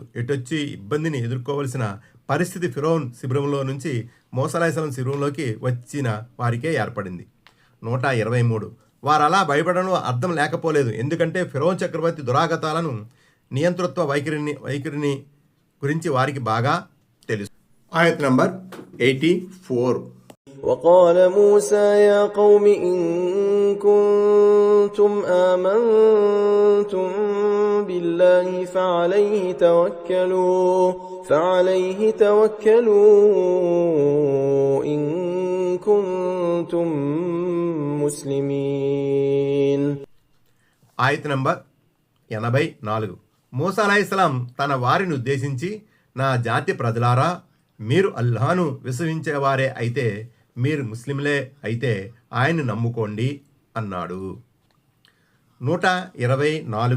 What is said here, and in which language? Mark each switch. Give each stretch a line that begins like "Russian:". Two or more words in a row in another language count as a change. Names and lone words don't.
Telugu: ఎటొచ్చి ఇబ్బందిని ఎదుర్కోవలసిన పరిస్థితి ఫిరౌన్ శిబిరంలో నుంచి మూసా అలైహిస్సలాం శిబిరంలోకి వచ్చిన వారికే ఏర్పడింది. 123. వారు అలా భయపడడంలో అర్థం లేకపోలేదు, ఎందుకంటే ఫిరౌన్ చక్రవర్తి దురాగతాలను నియంతృత్వ వైఖరిని గురించి వారికి బాగా తెలుసు. ఆయత్ నంబర్ 84.
Arabic: وقال موسى يا قوم إن كنتم آمنتم بالله فعليه توكلوا إن كنتم مسلمين.
Telugu: ఆయత నంబర్ 84. మూసా అలైహిస్సలాం తన వారిని ఉద్దేశించి, నా జాతి ప్రజలారా, మీరు అల్లాహను విశ్వసించేవారే అయితే, మీరు ముస్లింలే అయితే ఆయన్ని నమ్ముకోండి అన్నాడు. 124.